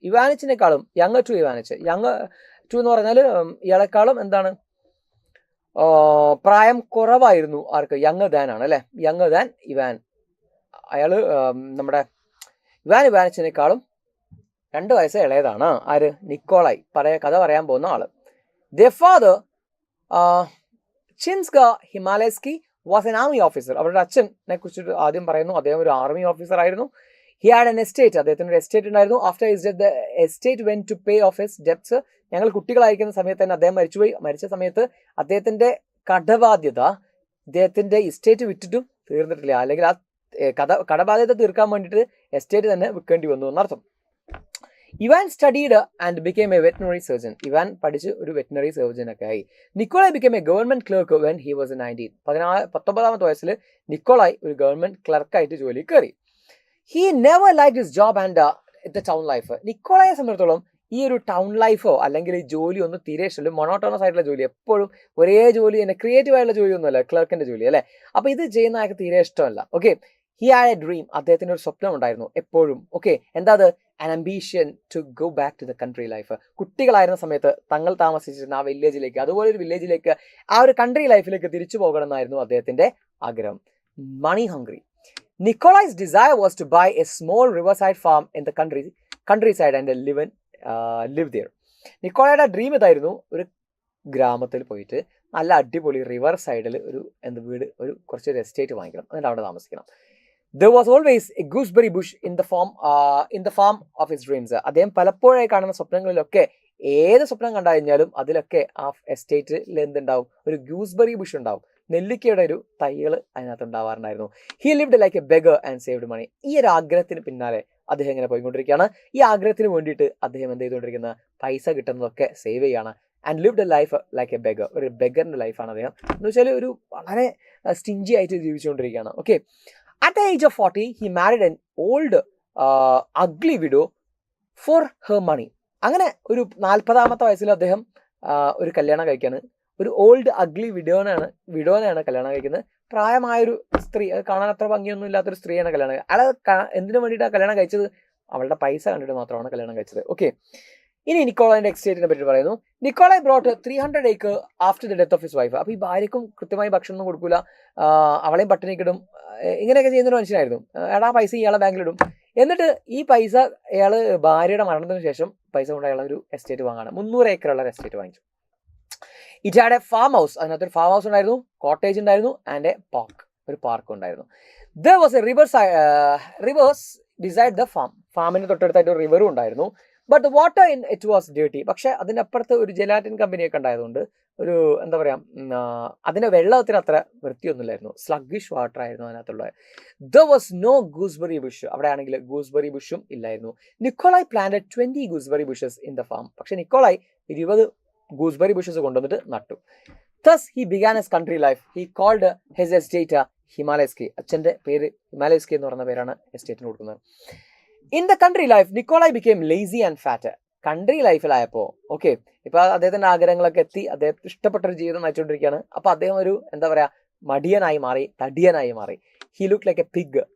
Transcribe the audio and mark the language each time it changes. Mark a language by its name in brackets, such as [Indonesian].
[Malayalam] ഇവാനിച്ചിനേക്കാളും younger to Ivanich. Younger to എന്ന് പറഞ്ഞാൽ ഇയാളെക്കാളും എന്താണ്, പ്രായം കുറവായിരുന്നു. ആർക്ക്? യങ്ങർ ദാൻ ആണ് അല്ലേ, യങ്ങർ ദാൻ ഇവാൻ. അയാൾ നമ്മുടെ ഇവാനിച്ചിനേക്കാളും 2 വയസ്സ് ഇളയതാണ്. ആര്? നിക്കോളായ്, കഥ പറയാൻ പോകുന്ന ആള്. [English] Their father, Chinska Himalevsky, was an army officer. [Malayalam] അവരുടെ അച്ഛനെ കുറിച്ചിട്ട് ആദ്യം പറയുന്നു, അദ്ദേഹം ഒരു ആർമി ഓഫീസർ ആയിരുന്നു. [English] He had an estate. [Malayalam] അദ്ദേഹത്തിന് ഒരു എസ്റ്റേറ്റ് ഉണ്ടായിരുന്നു. [English] After his death, the estate went to pay off his debts. [Malayalam] ഞങ്ങൾ കുട്ടികളായിരിക്കുന്ന സമയത്ത് തന്നെ അദ്ദേഹം മരിച്ചുപോയി. മരിച്ച സമയത്ത് അദ്ദേഹത്തിന്റെ കടബാധ്യത അദ്ദേഹത്തിന്റെ എസ്റ്റേറ്റ് വിറ്റിട്ടും തീർന്നിട്ടില്ല. അല്ലെങ്കിൽ ആ കടബാധ്യത തീർക്കാൻ വേണ്ടിയിട്ട് എസ്റ്റേറ്റ് തന്നെ വിൽക്കേണ്ടി വന്നു എന്നർത്ഥം. Ivan [English] Studied and became a veterinary surgeon. [Malayalam] Ivan പഠിച്ച് ഒരു വെറ്റിനറി സർജൻ ഒക്കെ ആയി. [English] Nikolai became a government clerk when he was 19. [Malayalam] 19 വയസ്സിൽ നിക്കോളായ് ഒരു ഗവൺമെന്റ് ക്ലർക്കായിട്ട് ജോലി കയറി. [English] He never like his job and the town life. [Malayalam] നിക്കോളായെ സംബന്ധിച്ചിടത്തോളം ഈ ഒരു ടൗൺ ലൈഫോ അല്ലെങ്കിൽ ഈ ജോലി ഒന്നും തീരെ ഇഷ്ടമല്ല. മൊണോട്ടോണസ് ആയിട്ടുള്ള ജോലി, എപ്പോഴും ഒരേ ജോലി തന്നെ, ക്രിയേറ്റീവ് ആയിട്ടുള്ള ജോലി ഒന്നുമല്ല ക്ലർക്കിന്റെ ജോലി അല്ലേ. അപ്പൊ ഇത് ചെയ്യുന്ന ആൾക്ക് തീരെ ഇഷ്ടമല്ല. Okay, [English] He had a dream. [Malayalam] അദ്ദേഹത്തിന് ഒരു സ്വപ്നം ഉണ്ടായിരുന്നു എപ്പോഴും. ഓക്കെ, എന്താ അത്? [English] an ambition to go back to the country life. [Malayalam] കുട്ടികളായിരുന്ന സമയത്ത് തങ്ങൾ താമസിച്ചിരുന്ന ആ വില്ലേജിലേക്ക്, അതുപോലെ ഒരു വില്ലേജിലേക്ക്, ആ ഒരു കൺട്രി ലൈഫിലേക്ക് തിരിച്ചു പോകണം എന്നായിരുന്നു അദ്ദേഹത്തിന്റെ ആഗ്രഹം. [English] Money hungry. Nikolai's desire was to buy a small riverside farm in the countryside and live there. [Malayalam] നിക്കോളയുടെ dream ഇതായിരുന്നു, ഒരു ഗ്രാമത്തിൽ പോയിട്ട് നല്ല അടിപൊളി റിവർ സൈഡിൽ ഒരു വീട്, കുറച്ചൊരു എസ്റ്റേറ്റ് വാങ്ങിക്കണം, എന്നിട്ട് അവിടെ താമസിക്കണം. [English] There was always a gooseberry bush in the farm of his dreams. [Malayalam] അദ്ദേഹം പലപ്പോഴായി കാണുന്ന സ്വപ്നങ്ങളിലൊക്കെ, ഏത് സ്വപ്നം കണ്ടു കഴിഞ്ഞാലും അതിലൊക്കെ ആ എസ്റ്റേറ്റിൽ എന്തുണ്ടാവും? ഒരു ഗൂസ്ബെറി ബുഷ് ഉണ്ടാവും, നെല്ലിക്കയുടെ ഒരു തൈകൾ അതിനകത്ത് ഉണ്ടാവാറുണ്ടായിരുന്നു. [English] He lived like a beggar and saved money. [Malayalam] ഈ ഒരു ആഗ്രഹത്തിന് പിന്നാലെ അദ്ദേഹം ഇങ്ങനെ പോയിക്കൊണ്ടിരിക്കുകയാണ്. ഈ ആഗ്രഹത്തിന് വേണ്ടിയിട്ട് അദ്ദേഹം എന്ത് ചെയ്തുകൊണ്ടിരിക്കുന്ന, പൈസ കിട്ടുന്നതൊക്കെ സേവ് ചെയ്യാണ്. [English] And lived a life like a beggar. [Malayalam] ഒരു ബെഗറിന്റെ ലൈഫാണ് അദ്ദേഹം. എന്ന് വെച്ചാൽ ഒരു വളരെ സ്റ്റിഞ്ചി ആയിട്ട് ജീവിച്ചുകൊണ്ടിരിക്കുകയാണ്. [English] Okay, at the age of 40, he married an old ugly widow for her money. [Malayalam] അങ്ങനെ ഒരു 40-ാമത്തെ വയസ്സിൽ അദ്ദേഹം ഒരു കല്യാണം കഴിക്കാണ്. ഒരു ഓൾഡ് അഗ്ലി വിഡോനെയാണ് കല്യാണം കഴിക്കുന്നത്. പ്രായമായൊരു സ്ത്രീ, കാണാൻ അത്ര ഭംഗിയൊന്നും ഇല്ലാത്തൊരു സ്ത്രീയാണ് കല്യാണം കഴിച്ചത്. അയാൾ എന്തിനു വേണ്ടിയിട്ടാണ് കല്യാണം കഴിച്ചത്? അവളുടെ പൈസ കണ്ടിട്ട് മാത്രമാണ് കല്യാണം കഴിച്ചത്. ഓക്കെ, ഇനി നിക്കോളായിന്റെ എസ്റ്റേറ്റിനെ പറ്റി പറയുന്നു. Nikolai [English] Brought 300 acres after the death of his wife. [Malayalam] അപ്പൊ ഈ ഭാര്യക്കും കൃത്യമായി ഭക്ഷണം ഒന്നും കൊടുക്കൂല, അവളെയും പട്ടിണിക്കിടും, ഇങ്ങനെയൊക്കെ ചെയ്യുന്നൊരു മനുഷ്യനായിരുന്നു. അയാൾ ആ പൈസ ഇയാളെ ബാങ്കിലിടും. എന്നിട്ട് ഈ പൈസ അയാൾ ഭാര്യയുടെ മരണത്തിന് ശേഷം പൈസ കൊണ്ട് അയാൾ ഒരു എസ്റ്റേറ്റ് വാങ്ങാണ്. 300 acre ഉള്ള ഒരു എസ്റ്റേറ്റ് വാങ്ങിച്ചു. [English] It had a farm house. [Malayalam] അതിനകത്തൊരു ഫാം ഹൗസ് ഉണ്ടായിരുന്നു, കോട്ടേജ് ഉണ്ടായിരുന്നു, [English] and a park, [Malayalam] ഒരു പാർക്ക് ഉണ്ടായിരുന്നു. [English] There was a river beside the farm. [Malayalam] ഫാമിന് തൊട്ടടുത്തായിട്ട് ഒരു റിവറും ഉണ്ടായിരുന്നു. [English] But the water in it was dirty. [Malayalam] പക്ഷെ അതിനപ്പുറത്ത് ഒരു ജെലാറ്റിൻ കമ്പനിയൊക്കെ ഉണ്ടായതുകൊണ്ട് ഒരു എന്താ പറയാ, അതിന്റെ വെള്ളത്തിന് അത്ര വൃത്തിയൊന്നുമില്ലായിരുന്നു. സ്ലഗ്ഗിഷ് വാട്ടർ ആയിരുന്നു അതിനകത്തുള്ളത്. [English] There was no gooseberry bush. [Malayalam] അവിടെ ആണെങ്കിൽ ഗൂസ്ബെറി ബുഷും ഇല്ലായിരുന്നു. [English] Nikolai planted 20 gooseberry bushes in the farm. [Malayalam] പക്ഷെ നിക്കോളായ് 20 ഗൂസ്ബെറി ബുഷസ് കൊണ്ടുവന്നിട്ട് നട്ടു. [English] Thus he began his country life. He called his estate Himalevsky. [Malayalam] അച്ഛന്റെ പേര് ഹിമാലയസ്കി എന്ന് പറയുന്ന പേരാണ് എസ്റ്റേറ്റിന് കൊടുക്കുന്നത്. [English] In the country life Nikolai became lazy and fat. [Malayalam] Country ലൈഫിലായപ്പോൾ okay, ഇപ്പൊ അദ്ദേഹത്തിന്റെ ആഗ്രഹങ്ങളൊക്കെ എത്തി, അദ്ദേഹത്തിന് ഇഷ്ടപ്പെട്ടൊരു ജീവിതം നയിച്ചുകൊണ്ടിരിക്കുകയാണ്. അപ്പൊ അദ്ദേഹം ഒരു എന്താ പറയാ, മടിയനായി മാറി, തടിയനായി മാറി. [English] He look like a pig.